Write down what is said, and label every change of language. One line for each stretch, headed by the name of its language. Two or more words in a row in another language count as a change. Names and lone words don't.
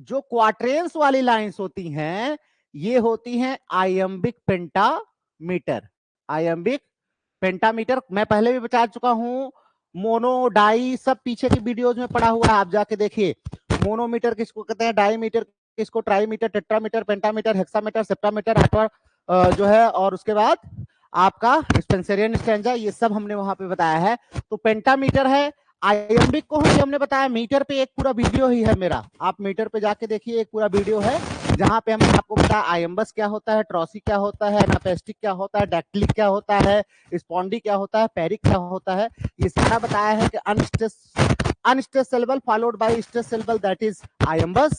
Hindi: तो जो क्वार्टेन्स वाली लाइंस होती हैं ये होती हैं
English: iambic pentameter. iambic pentameter
Hindi: मैं पहले भी बता चुका हूं, मोनो डाई सब पीछे की वीडियोज में पड़ा हुआ है, आप जाके देखिए। मोनोमीटर किसको कहते हैं, डाईमीटर किसको,
English: trimeter, tetrameter, pentameter, hexameter, septameter,
Hindi: जो है, और उसके बाद आपका
English: Spenserian stanza,
Hindi: ये सब हमने वहां पे बताया है। तो पेंटामीटर है। आयम्बिक को हमने बताया मीटर पे, एक पूरा वीडियो ही है मेरा, आप मीटर पे जाके देखिए, एक पूरा वीडियो है जहां पे हमने आपको बताया आयम्बस क्या होता है, ट्रॉसी क्या होता है, एनापेस्टिक क्या होता है, डैक्टिलिक क्या होता है, स्पॉन्डी क्या होता है, पेरिक क्या होता है, ये सारा बताया है कि
English: unstressed syllable followed by stressed syllable, that is iambus.